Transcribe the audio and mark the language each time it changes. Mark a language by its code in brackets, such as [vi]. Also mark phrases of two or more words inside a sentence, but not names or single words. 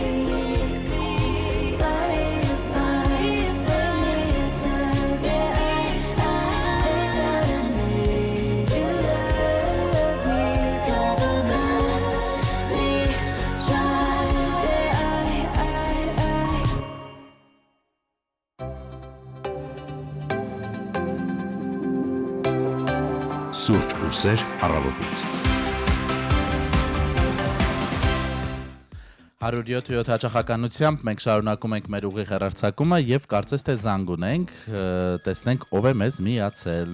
[en] Sorry if I made me a type. Yeah, I hate that I made you love me. 'Cause I barely tried. Yeah, [hy] Սուրճ ու սեր առավոտից։ 107 հաճախականությամբ մենք շարունակում ենք մեր ուղիղ հեռարձակումը եւ կարծես թե զանգ ունենք, տեսնենք ով է մեզ միացել։